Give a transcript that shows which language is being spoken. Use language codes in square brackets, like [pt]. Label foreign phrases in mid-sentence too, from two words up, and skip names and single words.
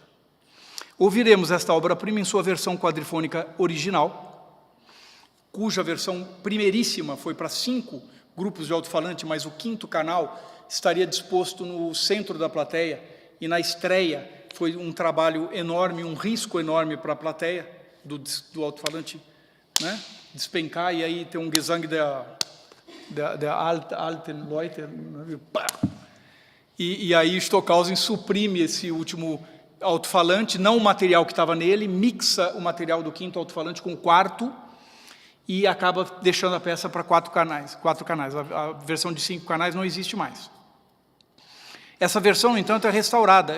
[pt] Ouviremos esta obra-prima em sua versão quadrifônica original, cuja versão primeiríssima foi para 5 grupos de alto-falante, mas o 5º canal estaria disposto no centro da plateia, e na estreia foi um trabalho enorme, um risco enorme para a plateia, do alto-falante, né, despencar, e aí tem um Gesang der alten Leute, e aí Stockhausen suprime esse último alto-falante, não o material que estava nele, mixa o material do 5º alto-falante com o 4º, e acaba deixando a peça para 4 canais. A versão de 5 canais não existe mais. Essa versão, no entanto, é restaurada.